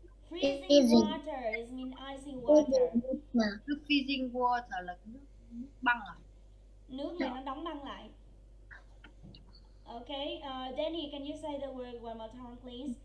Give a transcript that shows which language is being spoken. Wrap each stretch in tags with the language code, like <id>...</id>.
<en>Freezing water is mean icy water.</en> <vi>nước freezing water là nước băng à? Nước này nó đóng băng lại.</vi> <en>Okay, Danny, can you say the word one more time, please?</en>